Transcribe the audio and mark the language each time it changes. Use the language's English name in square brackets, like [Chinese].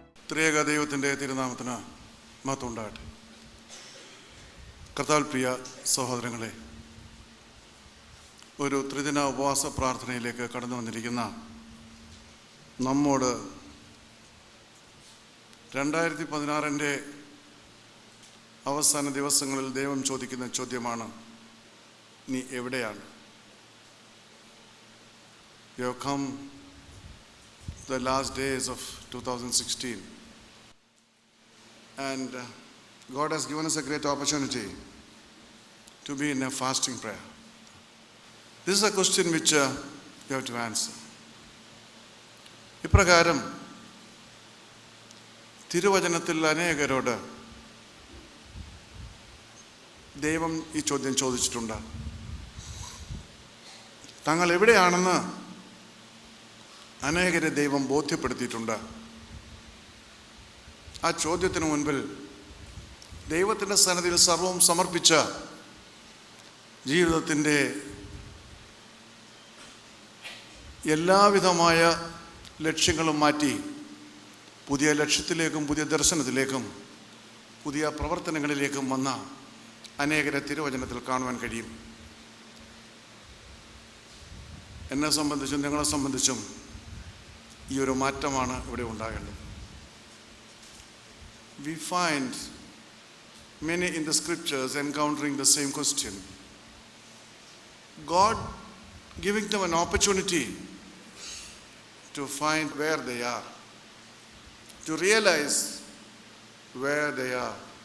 [Malayalam] ത്രിയേക ദൈവത്തിൻ്റെ തിരുനാമത്തിന് മഹത്വം ഉണ്ടാകട്ടെ. കർത്താവിൽ പ്രിയ സഹോദരങ്ങളെ, ഒരു ത്രിദിന ഉപവാസ പ്രാർത്ഥനയിലേക്ക് കടന്നു വന്നിരിക്കുന്ന നമ്മോട് 2016 അവസാന ദിവസങ്ങളിൽ ദൈവം ചോദിക്കുന്ന ചോദ്യമാണ്, നീ എവിടെയാണ്? [English] You have come the last days of 2016, and God has given us a great opportunity to be in a fasting prayer. This is a question which you have to answer. [Malayalam] ഇപ്രകാരം തിരുവചനത്തിൽ അനേകരോട് ദൈവം ഈ ചോദ്യം ചോദിച്ചിട്ടുണ്ട്. തങ്ങൾ എവിടെയാണെന്ന് അനേകരെ ദൈവം ബോധ്യപ്പെടുത്തിയിട്ടുണ്ട്. ആ ചോദ്യത്തിന് മുൻപിൽ ദൈവത്തിൻ്റെ സന്നിധിയിൽ സർവവും സമർപ്പിച്ച ജീവിതത്തിൻ്റെ എല്ലാവിധമായ ലക്ഷ്യങ്ങളും മാറ്റി പുതിയ ലക്ഷ്യത്തിലേക്കും പുതിയ ദർശനത്തിലേക്കും പുതിയ പ്രവർത്തനങ്ങളിലേക്കും വന്ന അനേകരെ തിരുവചനത്തിൽ കാണുവാൻ കഴിയും. എന്നെ സംബന്ധിച്ചും നിങ്ങളെ സംബന്ധിച്ചും ഈ ഒരു മാറ്റമാണ് ഇവിടെ ഉണ്ടാകേണ്ടത്. [English] We find many in the scriptures encountering the same question. God giving them an opportunity to find where they are, to realize where they are.